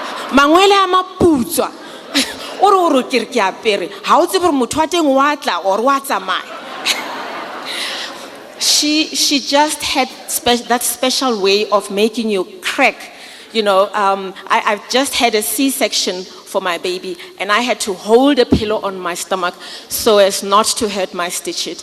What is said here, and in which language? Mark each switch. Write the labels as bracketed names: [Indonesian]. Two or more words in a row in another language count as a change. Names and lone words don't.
[Southern Sotho] Mangwele a maputswa. Oro ke re ke apere. Ha o tsebe gore motho wa teng wa tla or wa tsamaya. [English] She just had that special way of making you crack. You know, I've just had a C-section for my baby, and I had to hold a pillow on my stomach so as not to hurt my stitches.